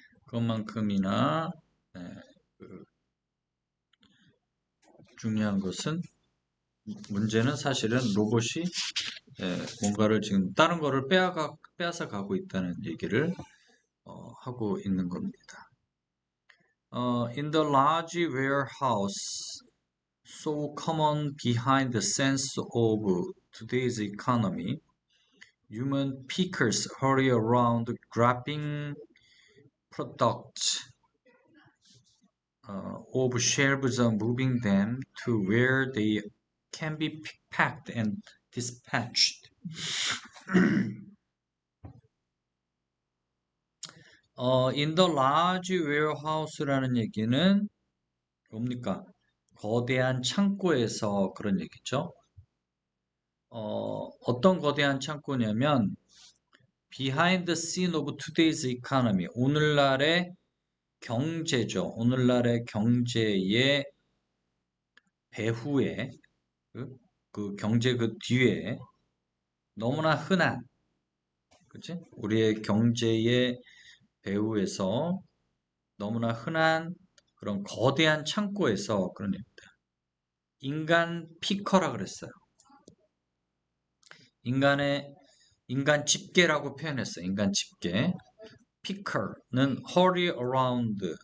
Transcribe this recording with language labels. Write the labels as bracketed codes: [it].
[ko] 그것만큼이나 네, 그 중요한 것은 문제는 사실은 로봇이 뭔가를 지금 다른 거를 빼앗아 가고 있다는 얘기를 하고 있는 겁니다. [en] In the large warehouse, so common behind the sense of today's economy, human pickers hurry around grabbing products off shelves and moving them to where they can be packed and dispatched. In the large warehouse라는 [ko] 얘기는 뭡니까? 거대한 창고에서 그런 얘기죠. 어떤 거대한 창고냐면 [en] behind the scene of today's economy. [ko] 오늘날의 경제죠. 오늘날의 경제의 배후에 그 경제 그 뒤에 너무나 흔한 그치? 우리의 경제의 배후에서 너무나 흔한 그런 거대한 창고에서 그런 얘기입니다. 인간 피커라 그랬어요. 인간 집게라고 표현했어요. 인간 집게. 피커는 [en] hurry around.